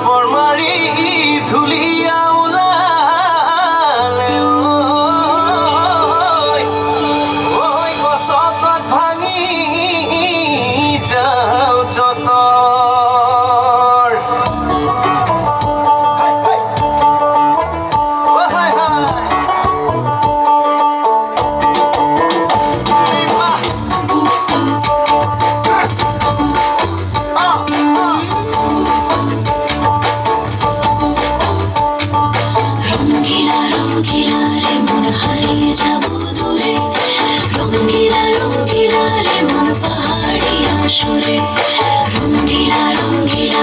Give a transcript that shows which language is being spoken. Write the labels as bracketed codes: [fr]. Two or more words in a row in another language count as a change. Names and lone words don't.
[as] মাৰি ধুলিয়া ওলালে ঐ গছত ভাঙি যাওঁ যতৰ হাই হাই ও হাই হাই [bn] রঙ্গিলা রঙ্গিলা রে মন হারিয়ে যাব দূরে রঙ্গিলা রঙ্গিলা রে মন পাহাড়ি আসরে রঙ্গিলা রঙ্গিলা